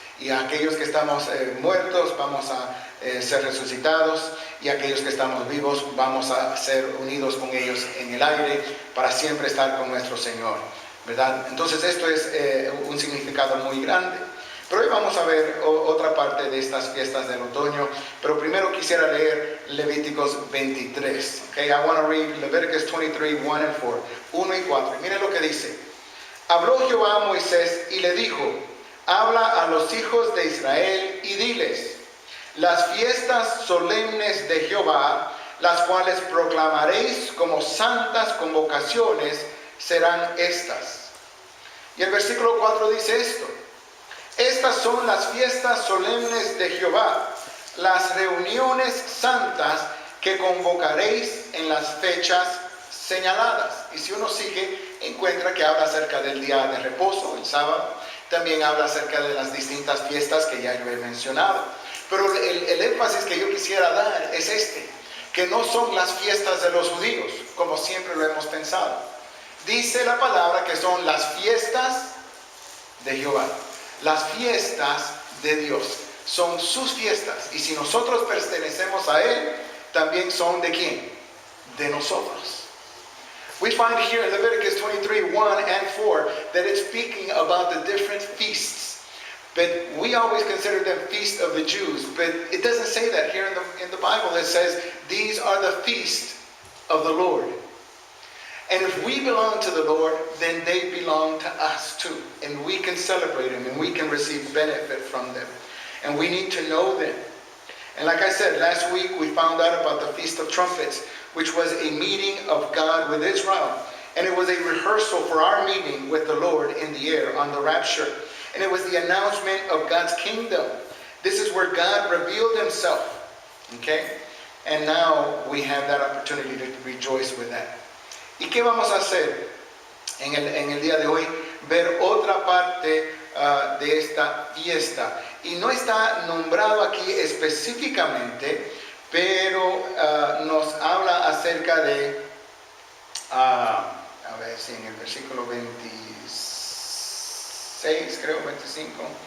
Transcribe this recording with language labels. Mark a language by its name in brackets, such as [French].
[Spanish] Y a aquellos que estamos muertos vamos a ser resucitados, y aquellos que estamos vivos vamos a ser unidos con ellos en el aire para siempre estar con nuestro Señor, ¿verdad? Entonces esto es un significado muy grande. Pero hoy vamos a ver otra parte de estas fiestas del otoño, pero primero quisiera leer Levíticos 23. [English] Okay, I want to read Leviticus 23, 1 and 4, 1 y 4. [Spanish] Miren lo que dice. Habló Jehová a Moisés y le dijo: habla a los hijos de Israel y diles: las fiestas solemnes de Jehová, las cuales proclamaréis como santas convocaciones, serán estas. Y el versículo 4 dice esto: estas son las fiestas solemnes de Jehová, las reuniones santas que convocaréis en las fechas señaladas. Y si uno sigue, encuentra que habla acerca del día de reposo, el sábado. También habla acerca de las distintas fiestas que ya yo he mencionado. Pero el énfasis que yo quisiera dar es que no son las fiestas de los judíos, como siempre lo hemos pensado. Dice la palabra que son las fiestas de Jehová, las fiestas de Dios. Son sus fiestas. Y si nosotros pertenecemos a Él, también son ¿de quién? De nosotros. [English] We find here in Leviticus 23, 1 and 4, that it's speaking about the different feasts. But we always consider them feasts of the Jews. But it doesn't say that here in the Bible. It says, these are the feasts of the Lord. And if we belong to the Lord, then they belong to us too. And we can celebrate them and we can receive benefit from them. And we need to know them. And like I said, last week we found out about the Feast of Trumpets, which was a meeting of God with Israel. And it was a rehearsal for our meeting with the Lord in the air on the rapture. And it was the announcement of God's kingdom. This is where God revealed himself. Okay? And now we have that opportunity to rejoice with that. [Spanish] ¿Y qué vamos a hacer en el día de hoy? Ver otra parte de esta fiesta. Y no está nombrado aquí específicamente, pero nos habla acerca de, a ver si en el versículo 26, creo, 25.